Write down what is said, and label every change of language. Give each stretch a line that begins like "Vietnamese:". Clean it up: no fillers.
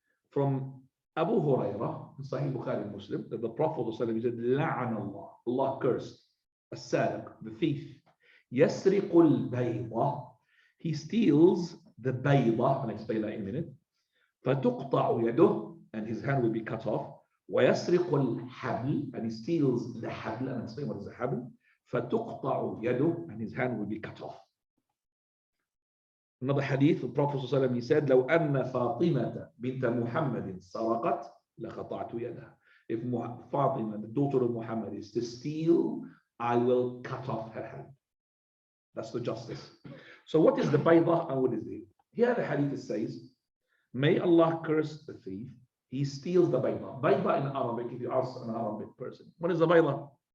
English: From Abu Hurairah, in Sahih Bukhari and Muslim, that the Prophet said, La'an Allah, Allah cursed, as-sariq, the thief, yasriqul bayda, he steals the bayda, I'll explain that in a minute,
Arabic: فَتُقْطَعُ يَدُهُ,
English: and his hand will be cut off,
Arabic: وَيَسْرِقُ الْحَبْلِ,
English: and he steals the habl, and I'll explain what is the habl,
Arabic: فَتُقْطَعُ يَدُهُ,
English: and his hand will be cut off. Another hadith, the Prophet ﷺ, he said,
Arabic: لو أن فاطمة بنت محمد سرقت لقطعت يدها.
English: If Fatima, the daughter of Muhammad, is to steal, I will cut off her hand. That's the justice. So what is the baydah and what is it? Here the hadith says, may Allah curse the thief. He steals the baydah. Baydah in Arabic, if you ask an Arabic person, what is the baydah?